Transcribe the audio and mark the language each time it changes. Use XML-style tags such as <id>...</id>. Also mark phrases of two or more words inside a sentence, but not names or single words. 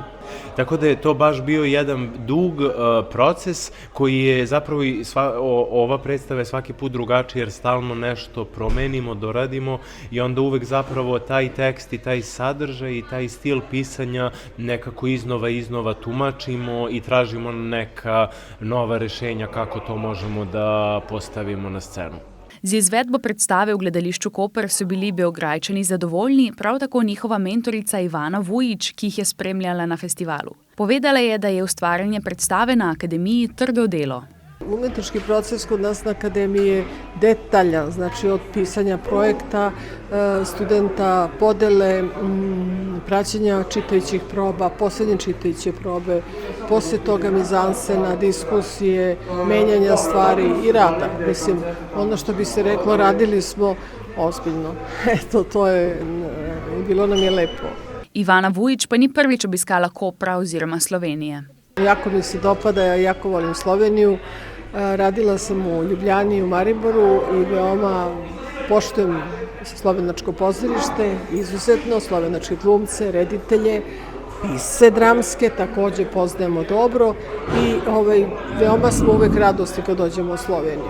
<sr>Tako da je to baš bio jedan dug proces koji je zapravo ova predstava je svaki put drugačija jer stalno nešto promenimo, doradimo i onda uvek zapravo taj tekst i taj sadržaj i taj stil pisanja nekako iznova tumačimo i tražimo neka nova rešenja kako to možemo da postavimo na scenu.</sr> <sl>Z izvedbo predstave v gledališču Koper so bili Beograjčani zadovoljni, prav tako njihova mentorica Ivana Vujić, ki jih je spremljala na festivalu. Povedala je, da je ustvarjanje predstave na akademiji trdo delo.</sl> <sr>umjetnički proces kod nas na akademiji je detaljan, znači od pisanja projekta, studenta, podele, praćenja čitajućih proba, posljednje čitajuće probe, poslije toga mizansena, diskusije, menjanja stvari i rada. Mislim, ono što bi se reklo, radili smo ozbiljno. Eto, to je, bilo nam je lepo.</sr> <sl>Ivana Vujić pa ni prvič obiskala Kopra oziroma Slovenije.</sl> <sr>Jako mi se dopada, ja jako volim Sloveniju. Radila sam u Ljubljani i u Mariboru i veoma poštujem slovenačko pozorište, izuzetno, slovenačke glumce, reditelje, pisce dramske, također poznajemo dobro i veoma smo uvek radosti kad dođemo u Sloveniju.</sr>